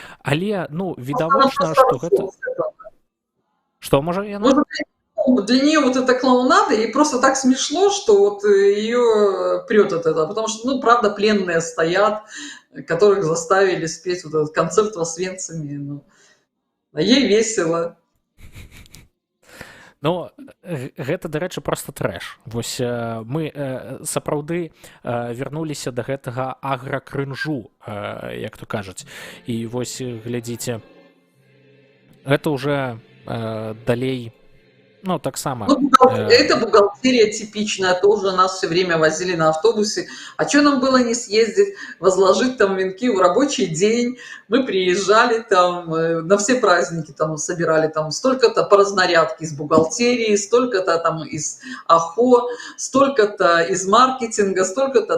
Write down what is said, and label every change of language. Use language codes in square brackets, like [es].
[be] Але, ну, відавочна, што гэта... Што, можа, яна... [ru] Для нее вот это клоунада, ей просто так смешно, что вот ее прет от этого, потому что, ну, правда, пленные стоят, которых заставили спеть вот этот концерт в Освенциме, ну, а ей весело. [be] Ну, гэта, дарэчы, просто трэш. Вось мы сапраўды вярнуліся да гэтага агракрынжу, як то кажуць. І вось, глядзіце, гэта уже далей... Ну, так само. [ru] Ну, это бухгалтерия типичная, тоже нас все время возили на автобусе. А что нам было не съездить, возложить там венки в рабочий день? Мы приезжали там на все праздники, там собирали там столько-то по разнарядке из бухгалтерии, столько-то там из АХО, столько-то из маркетинга, столько-то.